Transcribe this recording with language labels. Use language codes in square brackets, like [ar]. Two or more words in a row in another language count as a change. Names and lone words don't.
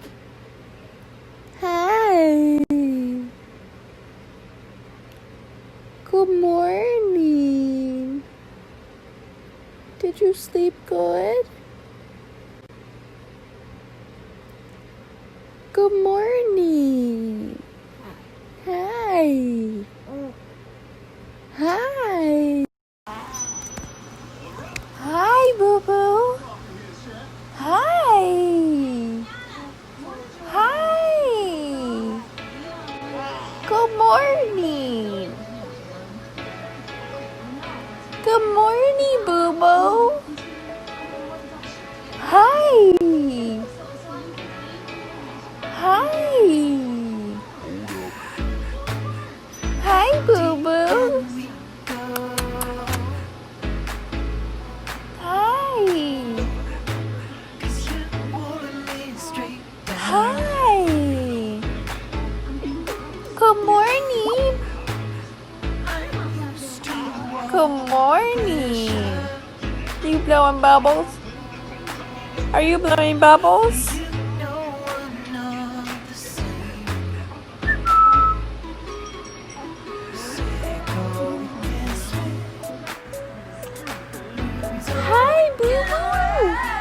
[en] Hi. Good morning. Did you sleep good? Good morning. Hi. Hi. Hi, boo-boo. Hi. Hi. Good morning. Good morning, boo-boo. Hi. Hi. Hi, boo-boo. Hi. Hi. Good morning. Good morning. Are you blowing bubbles? Are you blowing bubbles? Hi, boo-boo.